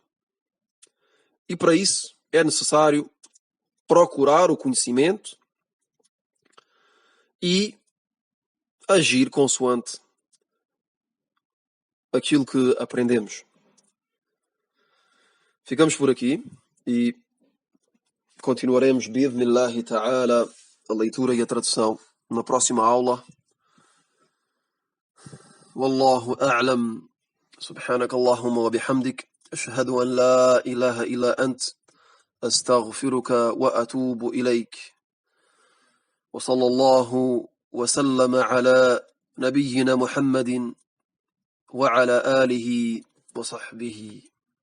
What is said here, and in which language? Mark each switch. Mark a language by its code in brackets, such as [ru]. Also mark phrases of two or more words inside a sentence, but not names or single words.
[pt] E para isso é necessário procurar o conhecimento e agir consoante aquilo que aprendemos. Ficamos por aqui e continuaremos [ar] بإذن الله تعالى [pt] a leitura e a tradução na próxima aula. [ar] والله أعلم. سبحانك اللهم وبحمدك أشهد أن لا إله إلا أنت أستغفرك وأتوب إليك وصلى الله وسلم على نبينا محمد وعلى آله وصحبه